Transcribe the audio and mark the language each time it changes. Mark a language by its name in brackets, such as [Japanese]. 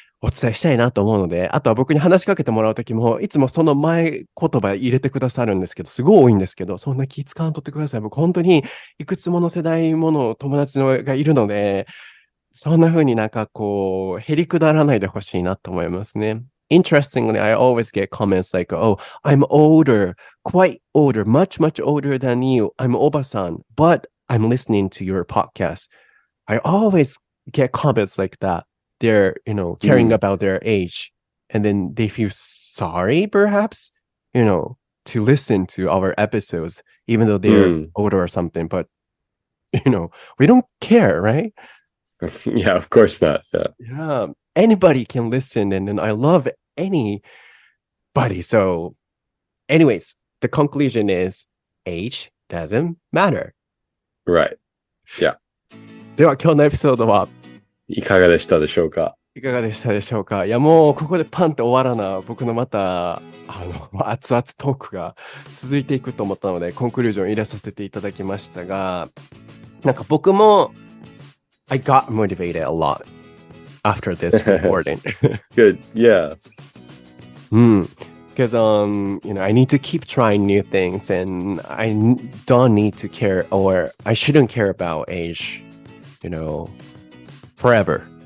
[Japanese] お伝えしたいなと思うので、あとは僕に話しかけてもらうときも、いつもその前言葉入れてくださるんですけど、すごい多いんですけど、そんな気使わんとってください。僕本当にいくつもの世代もの友達がいるので、そんな風になんかへりくだらないでほしいなと思いますね。 [English] Interestingly, I always get comments like, oh, I'm older, quite older, much, much older than you. I'm おばさん, but I'm listening to your podcast. I always get comments like that.They're, caring about their age. And then they feel sorry, perhaps, to listen to our episodes, even though they're older or something. But, we don't care, right? Yeah, of course not. Yeah. Anybody can listen. And then I love anybody. So, anyways, the conclusion is age doesn't matter. Right. Yeah. [Japanese] では、今日のエピソードはいかがでしたでしょうか？いかがでしたでしょうか？いや、もうここでパンって終わらな、僕のまた、熱々トークが続いていくと思ったので、コンクルージョン入れさせていただきましたが、なんか僕も、 [English] I got motivated a lot. after this recording. Good. Yeah. Because I need to keep trying new things, and I don't need to care, or I shouldn't care about age, forever.